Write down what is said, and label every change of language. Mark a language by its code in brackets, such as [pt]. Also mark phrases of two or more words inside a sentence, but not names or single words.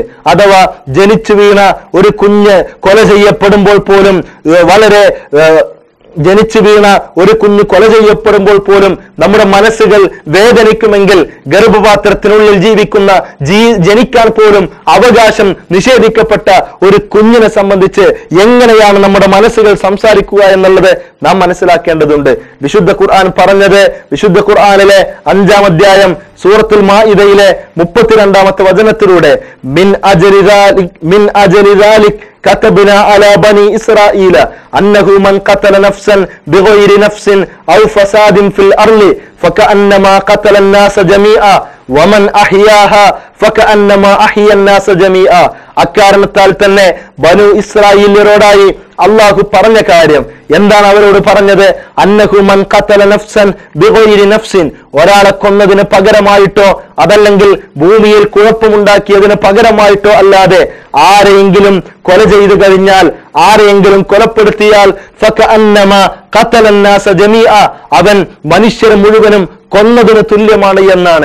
[ml] അഥവാ ജനിച്ചു വീണ ഒരു കുഞ്ഞ് കൊല ചെയ്യപ്പെടുമ്പോൾ പോലും നമ്മുടെ മനസ്സുകൾ വേദനിക്കുമെങ്കിൽ, ഗർഭപാത്രത്തിനുള്ളിൽ ജീവിക്കുന്ന ജനിക്കാൻ പോലും അവകാശം നിഷേധിക്കപ്പെട്ട ഒരു കുഞ്ഞിനെ സംബന്ധിച്ച് എങ്ങനെയാണ് നമ്മുടെ മനസ്സുകൾ സംസാരിക്കുക എന്നുള്ളത് നാം മനസ്സിലാക്കേണ്ടതുണ്ട്. വിശുദ്ധ ഖുർആൻ പറഞ്ഞത്, വിശുദ്ധ ഖുർആനിലെ 5-ാം അധ്യായം സൂറത്തുൽ മാഇദയിലെ 32-ാമത്തെ വചനത്തിലൂടെ [ar] من أجل ذلك كتبنا على بني إسرائيل أنه من قتل نفسا بغير نفس أو فساد في الأرض فكأنما قتل الناس جميعا ومن أحياها فكأنما أحيا الناس جميعا. [ml] അക്കാരണത്താൽ തന്നെ ബനു ഇസ്രായേലിയരോടായി അള്ളാഹു പറഞ്ഞ കാര്യം എന്താണ്? അവരോട് പറഞ്ഞത്, [ar] أنه من قتل نفسا بغير نفس, [ml] ഒരാളെ കൊന്നതിന് പകരമായിട്ടോ അതല്ലെങ്കിൽ ഭൂമിയിൽ കുഴപ്പമുണ്ടാക്കിയതിന് പകരമായിട്ടോ അല്ലാതെ ആരെയെങ്കിലും കൊല ചെയ്തു കഴിഞ്ഞാൽ, ആരെയെങ്കിലും കൊലപ്പെടുത്തിയാൽ [ar] فكأنما قتل الناس جميعا, [ml] അവൻ മനുഷ്യരെ മുഴുവനും കൊന്നതിന് തുല്യമാണ് എന്നാണ്.